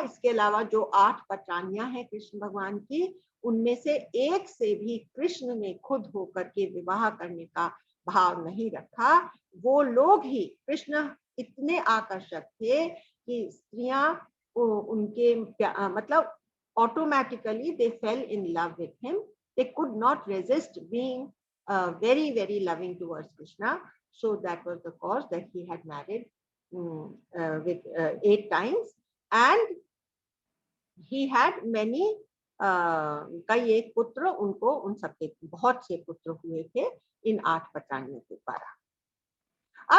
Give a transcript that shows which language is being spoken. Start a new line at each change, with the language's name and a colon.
Hindi: इसके अलावा जो 8 पत्रानियां हैं कृष्ण भगवान की, उनमें से एक से भी कृष्ण ने खुद होकर के विवाह करने का भाव नहीं रखा। वो लोग ही, कृष्ण इतने आकर्षक थे कि स्त्रियां उनके मतलब
English: automatically they fell in love with him. They could not resist being very very loving towards Krishna. So that was the cause that he had married with 8 times, and he had many
Hindi: कई एक पुत्र, उनको उन सबके बहुत से पुत्र हुए थे इन 8 पत्रानियों के द्वारा।